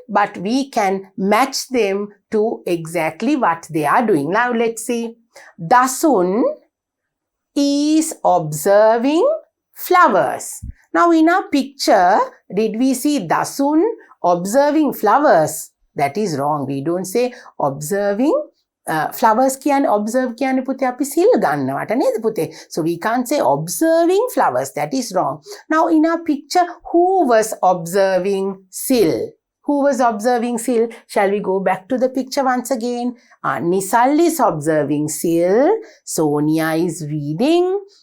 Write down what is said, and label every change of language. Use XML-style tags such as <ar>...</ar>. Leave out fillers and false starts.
<en>But we can match them to exactly what they are doing. Now let's see. Dasun is observing flowers. Now in our picture, did we see Dasun observing flowers? That is wrong. We don't say observing flowers</en> <si>කියන්නේ observe කියන්නේ පුතේ අපි සිල් ගන්නවට නේද පුතේ?</si> <en>So we can't say observing flowers. That is wrong. Now in our picture, who was observing sil? Who was observing sil? Shall we go back to the picture once again? Nisal is observing sil. Sonia is reading.</en>